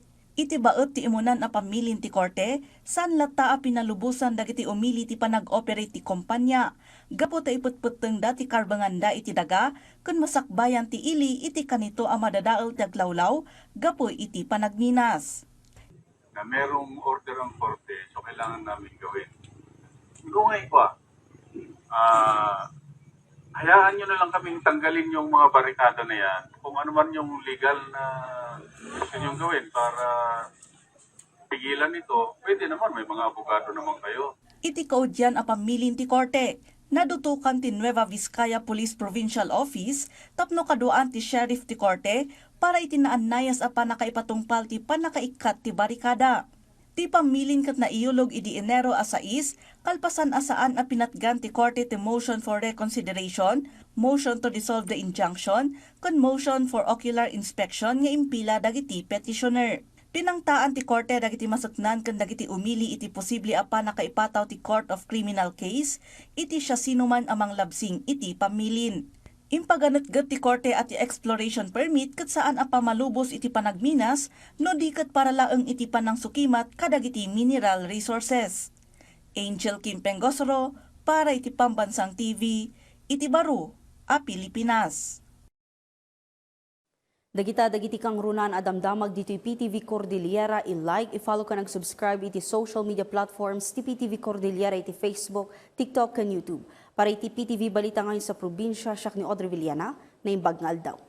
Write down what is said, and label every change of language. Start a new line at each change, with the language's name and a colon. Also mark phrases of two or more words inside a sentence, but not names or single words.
Iloko: Iti baot ti imunan a pamilin ti korte, san lata a pinalubusan dagiti umili ti panag-operate ti kumpanya. Gapo ta iputputeng da ti karbanganda iti daga, kun masakbayan ti ili iti kanito a madadaol ti aglawlaw, gapo iti panagminas.
Filipino: Na merong order ang korte, so kailangan namin gawin. Kung ngayon pa, hayaan nyo na lang kaming tanggalin yung mga barikada na yan. Kung ano man yung legal na gusto nyo gawin para pigilan ito, pwede naman, may mga abogado naman kayo.
Iloko: Iti kaudyan a pamilin ti korte. Nadutukan ti Nueva Vizcaya Police Provincial Office tapno kaduan ti Sheriff ti korte para itinaannayas a panakaipatungpal ti panakaikat ti barikada. Ti pamilin kat na iulog idi Enero a 6, kalpasan asaan a pinatgan ti korte ti
English: motion for reconsideration, motion to dissolve the injunction,
Iloko: kon
English: motion for ocular inspection
Iloko: nga impila dagiti petitioner. Pinangtaan ti korte dagiti masuknan ken dagiti umili iti posible a panakaipataw ti
English: Court of Criminal Case,
Iloko: iti siya sinuman amang labsing iti pamilin. Impaganatgat ti korte at ti
English: exploration permit
Iloko: ket saan a pamalubos iti panagminas no di ket para laeng iti panang sukimat kadagiti
English: mineral resources.
Iloko: Angel Kim Pengosro para iti Pambansang TV, iti Baro, a Pilipinas. Dagiti kang runan adamdamag dito'y PTV Cordillera, i-like, i-follow ka nag-subscribe iti
English: social media platforms
Iloko: ti PTV Cordillera iti Facebook, TikTok, and YouTube. Para iti PTV balita ngayon sa probinsya, siya ni Audrey Villana, na imbag nga aldaw.